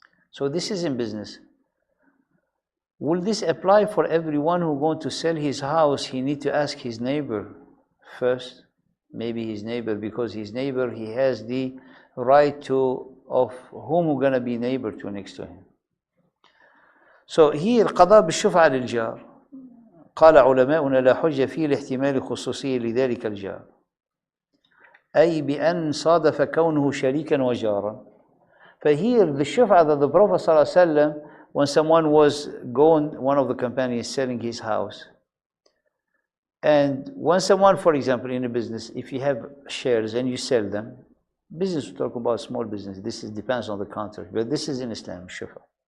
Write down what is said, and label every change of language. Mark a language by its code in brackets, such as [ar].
[en] So this is in business. Will this apply for everyone who wants to sell his house? He needs to ask his neighbor first. Maybe his neighbor, because his neighbor, he has the right of whom we're going to be neighbor to next to him. So here [ar] القضاء بالشفعة للجار. قال علماؤنا لا حجة فيه لاحتمال خصوصية لذلك الجار. أي بأن صادف كونه شريكا وجارا. [en] فهير the shuf'a that the Prophet [ar] صلى الله عليه وسلم, [en] when someone was going, one of the companions selling his house, and when someone, for example, in a business, if you have shares and you sell them, business, we talk about small business, this depends on the country, but this is in Islam, shuf'a.